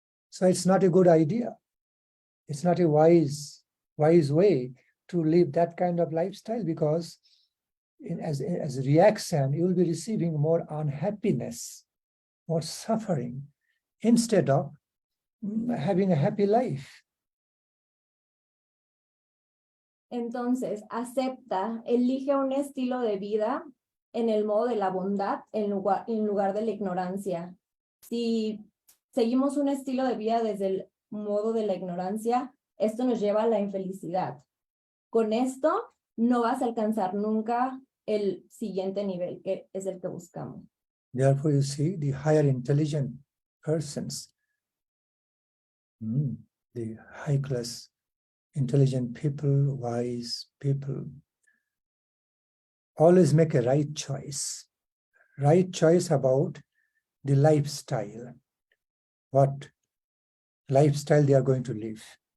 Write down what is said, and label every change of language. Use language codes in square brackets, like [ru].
[en] So it's not a good idea. It's not a wise way to live that kind of lifestyle, because as a reaction, you will be receiving more unhappiness, more suffering, instead of having a happy life. [es] Entonces, acepta, elige un estilo de vida en el modo de la bondad en lugar de la ignorancia. Si seguimos un estilo de vida desde el modo de la ignorancia, esto nos lleva a la infelicidad. Con esto no vas a alcanzar nunca el siguiente nivel, que es el que buscamos. [en] Therefore, you see, the higher intelligent persons, the high class intelligent people, wise people, always make a right choice about the lifestyle, what lifestyle they are going to live.